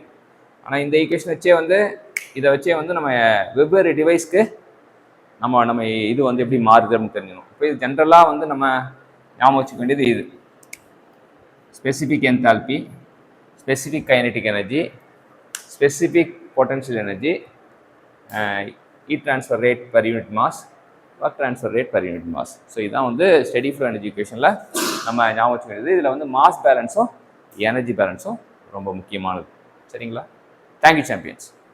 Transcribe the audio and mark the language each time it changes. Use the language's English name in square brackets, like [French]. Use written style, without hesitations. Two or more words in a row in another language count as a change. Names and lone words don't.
[Tamil] ஆனால் இந்த ஈக்குவேஷன் வச்சே வந்து இதை வச்சே வந்து நம்ம வெவ்வேறு டிவைஸ்க்கு நம்ம இது வந்து எப்படி மாறுதுன்னு தெரிஞ்சுக்கணும். இப்போ இது ஜென்ரலாக வந்து நம்ம ஞாபகம் வச்சுக்க வேண்டியது இது [English] specific enthalpy, specific kinetic energy, specific potential energy, heat transfer rate per unit mass, work transfer rate per unit mass. [Tamil] ஸோ இதுதான் வந்து [English] steady flow energy equation [Tamil] நம்ம ஞாபகம் வச்சுக்க வேண்டியது. இதில் வந்து [English] mass balance energy balance [Tamil] ரொம்ப முக்கியமானது. சரிங்களா? [English] thank you champions.